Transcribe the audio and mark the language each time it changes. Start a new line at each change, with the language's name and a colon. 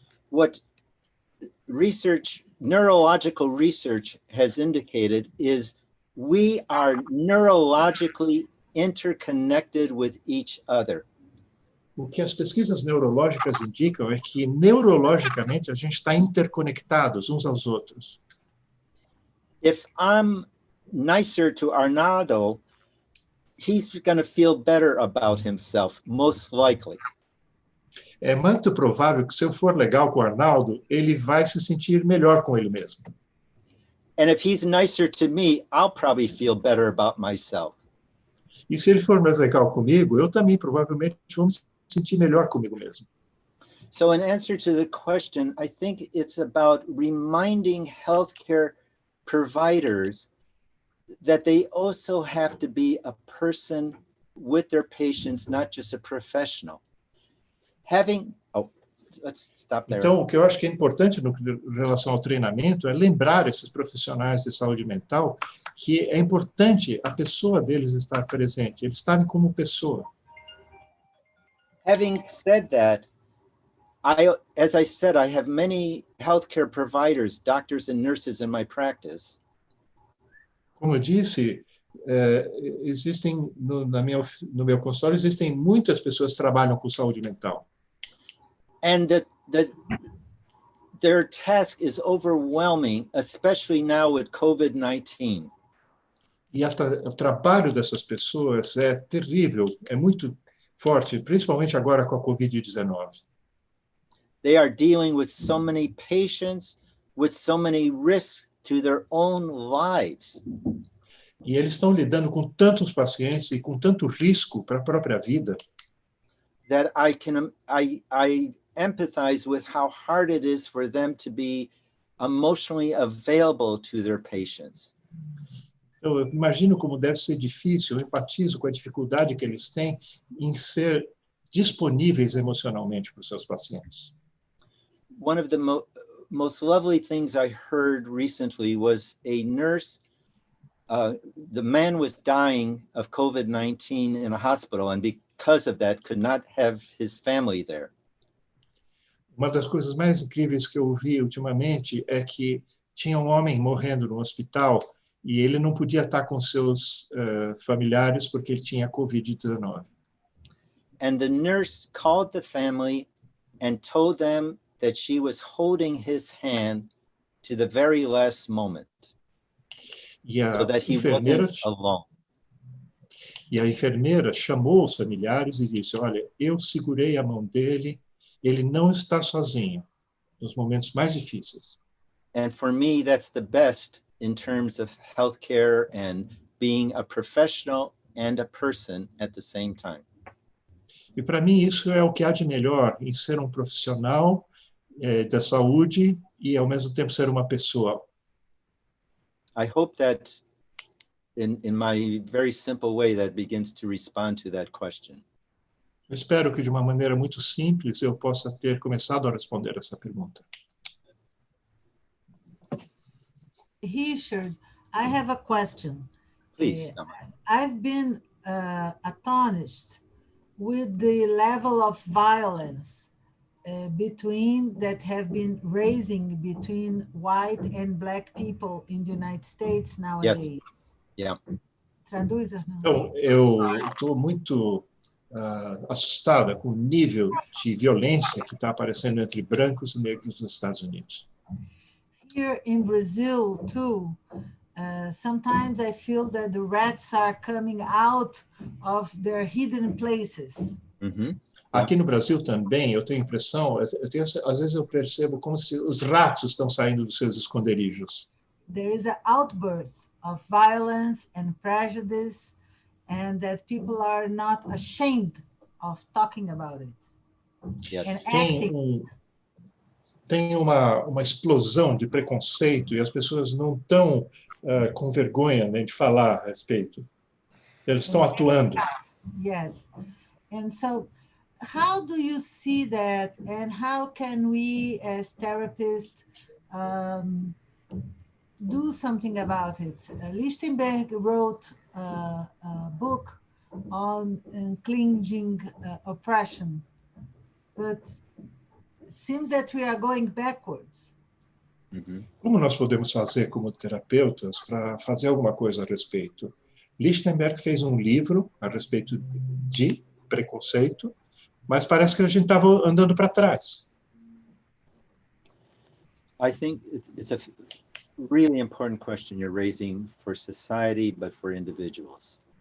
English: What neurological research has indicated is we are neurologically interconnected with each other.
Portuguese: O que as pesquisas neurológicas indicam é que neurologicamente a gente está interconectados uns aos outros.
English: If I'm nicer to Arnaldo, he's going to feel better about himself, most likely.
Portuguese: É muito provável que se eu for legal com o Arnaldo, ele vai se sentir melhor com ele mesmo.
English: And if he's nicer to me, I'll probably feel better about myself.
Portuguese: E se ele for mais legal comigo, eu também provavelmente vou me sentir melhor comigo mesmo.
English: So in answer to the question, I think it's about reminding healthcare providers that they also have to be a person with their patients, not just a professional. Let's stop there.
Portuguese: Então, o que eu acho que é importante em relação ao treinamento é lembrar esses profissionais de saúde mental que é importante a pessoa deles estar presente, eles estarem como pessoa.
English: Having said that, as I said, I have many healthcare providers, doctors and nurses in my practice.
Portuguese: Como eu disse, existem no meu consultório existem muitas pessoas que trabalham com saúde mental.
English: And their task is overwhelming, especially now with COVID-19.
Portuguese: E o trabalho dessas pessoas é terrível, é muito forte, principalmente agora com a COVID-19.
English: They are dealing with so many patients, with so many risks to their own lives.
Portuguese: E eles estão lidando com tantos pacientes e com tanto risco para a própria vida.
English: That I empathize with how hard it is for them to be emotionally available to their patients.
Portuguese: Eu imagino como deve ser difícil, eu empatizo com a dificuldade que eles têm em ser disponíveis emocionalmente para os seus pacientes.
English: One of the most lovely things I heard recently was a nurse, the man was dying of COVID-19 in a hospital, and because of that, could not have his family there.
Portuguese: Uma das coisas mais incríveis que eu ouvi ultimamente é que tinha um homem morrendo no hospital e ele não podia estar com seus familiares porque ele tinha Covid-19.
English: And the nurse called the family and told them that she was holding his hand to the very last moment,
Portuguese: E a
English: so that he
Portuguese: enfermeira
English: wasn't alone.
Portuguese: E a enfermeira chamou os familiares e disse, olha, eu segurei a mão dele, ele não está sozinho nos momentos mais difíceis.
English: And for me, that's the best in terms of healthcare and being a professional and a person at the same time.
Portuguese: E para mim isso é o que há de melhor em ser um profissional da saúde e ao mesmo tempo ser uma pessoa.
English: I hope that in my very simple way that begins to respond to that question.
Portuguese: Eu espero que de uma maneira muito simples eu possa ter começado a responder essa pergunta.
English: Richard, I have a question. Please. I've been astonished with the level of violence that have been raising between white and black people in the United States nowadays. Yeah.
Portuguese: Traduz, Arnaldo. Então, eu estou muito assustada com o nível de violência que está aparecendo entre brancos e negros nos Estados Unidos.
English: Here in Brazil, too, sometimes I feel that the rats are coming out of their hidden places. Mm-hmm.
Portuguese: Aqui no Brasil também, eu tenho a impressão, às vezes eu percebo como se os ratos estão saindo dos seus esconderijos.
English: There is an outburst of violence and prejudice, and that people are not ashamed of talking about it. Yes. And acting.
Portuguese: Tem uma explosão de preconceito e as pessoas não estão com vergonha, né, de falar a respeito. Eles estão atuando.
English: Yes. And so how do you see that, and how can we as therapists do something about it? Lichtenberg wrote a book on clinging oppression, but it seems that we are going backwards. Mm-hmm.
Portuguese: Como nós podemos fazer como terapeutas para fazer alguma coisa a respeito? Lichtenberg fez um livro a respeito de preconceito, mas parece que a gente estava andando para trás.
English: I think it's a really important question you're raising for society, but for individuals.